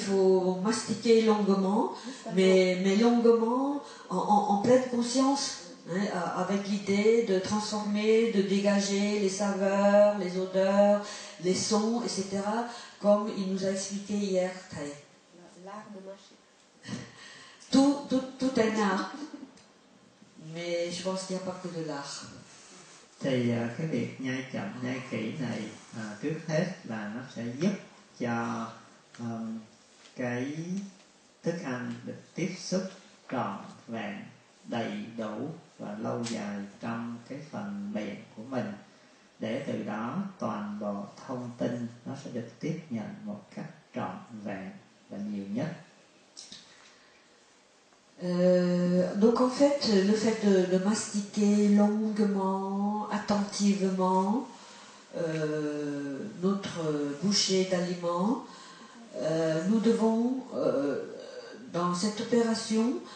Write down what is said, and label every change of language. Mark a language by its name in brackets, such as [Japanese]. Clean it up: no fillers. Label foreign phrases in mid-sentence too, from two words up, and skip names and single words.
[French] faut mastiquer longuement, mais longuement en pleine conscience, avec l'idée de transformer, de dégager les saveurs, les odeurs, les sons, etc., comme il nous a expliqué hier. L'art de mâcher. Tout un art, mais je pense qu'il n'y a pas que de l'art. [Vietnamese] Thì cái việc nhai chậm nhai kỹ này trước hết là nó sẽ giúp cho cái thức ăn được tiếp xúc trọn vẹn, đầy đủ và lâu dài trong cái phần miệng của mình, để từ đó toàn bộ thông tin nó sẽ được tiếp nhận một cách trọn vẹn và nhiều nhất. [French] Donc en fait, le fait de mastiquer longuement, attentivement notre bouchée d'aliments, nous devons, dans cette opération,